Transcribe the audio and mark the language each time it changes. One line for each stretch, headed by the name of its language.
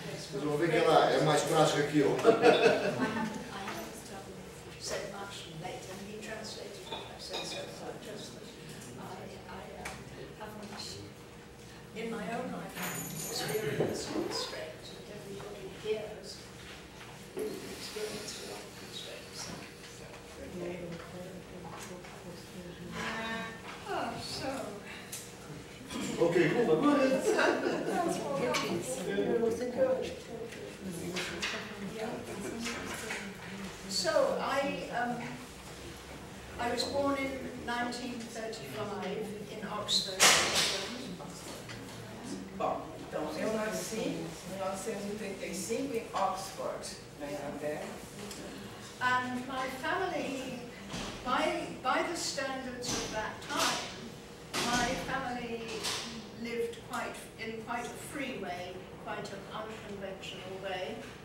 Portuguese: Vocês vão ver que ela é mais prática que eu.
English: I haven't said much later, and he translated what I said so far, just that I haven't, in my own life, experienced constraint, and everybody hears experience a lot of constraints. So, Ok, So I was born in 1935 in Oxford, England.
Portuguese: Bom, então eu nasci em 1935 em Oxford, na Inglaterra.
English: And my family, by the standards of that time, my family lived in quite a free way, quite an unconventional way.